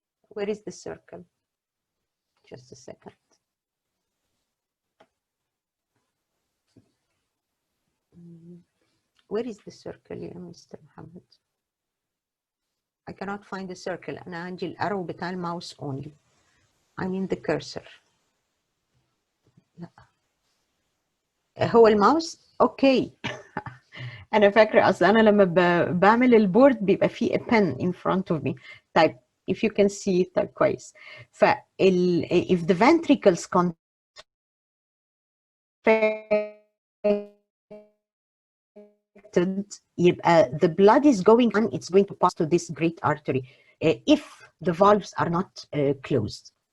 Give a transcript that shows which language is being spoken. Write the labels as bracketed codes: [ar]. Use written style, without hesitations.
[en] Where is the circle? Just a second. Where is the circle here, Mr. Mohammed? I cannot find the circle. [ar] أنا عندي الأرو بتاع الماوس only. [en] I mean the cursor. [ar] لا. هو الماوس؟ أوكي. أنا فاكرة أصل أنا لما بعمل البورد بيبقى فيه [en] a pen in front of me. طيب if you can see [ar] طيب كويس. [en] if the ventricles contract the blood is going on, it's going to pass to this great artery if the valves are not closed.